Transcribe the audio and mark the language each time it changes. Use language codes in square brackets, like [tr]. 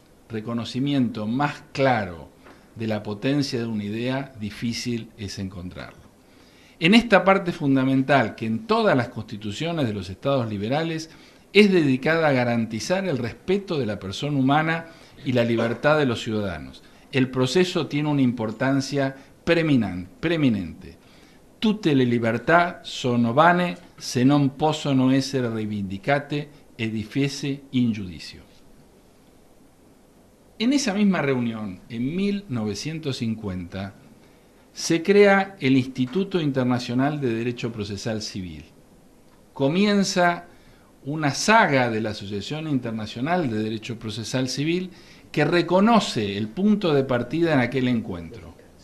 [es] Reconocimiento más claro de la potencia de una idea, difícil es encontrarlo. En esta parte fundamental, que en todas las constituciones de los estados liberales es dedicada a garantizar el respeto de la persona humana y la libertad de los ciudadanos, el proceso tiene una importancia preeminente. [it] Tutte le libertà sono vane se non possono essere rivendicate e difese in giudizio. [es] En esa misma reunión, en 1950, se crea el Instituto Internacional de Derecho Procesal Civil. Comienza una saga de la Asociación Internacional de Derecho Procesal Civil que reconoce el punto de partida en aquel encuentro.